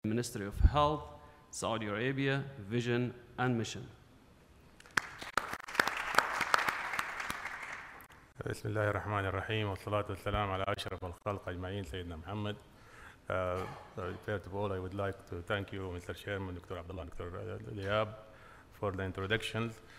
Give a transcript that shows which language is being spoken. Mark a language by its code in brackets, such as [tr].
[en] Ministry of Health, Saudi Arabia, Vision and Mission. [ar] بسم الله الرحمن الرحيم والصلاة والسلام على أشرف الخلق أجمعين سيدنا محمد. [en] First of all, I would like to thank you, Mr. Chairman, Dr. Abdullah, Dr. Liab, for the introductions.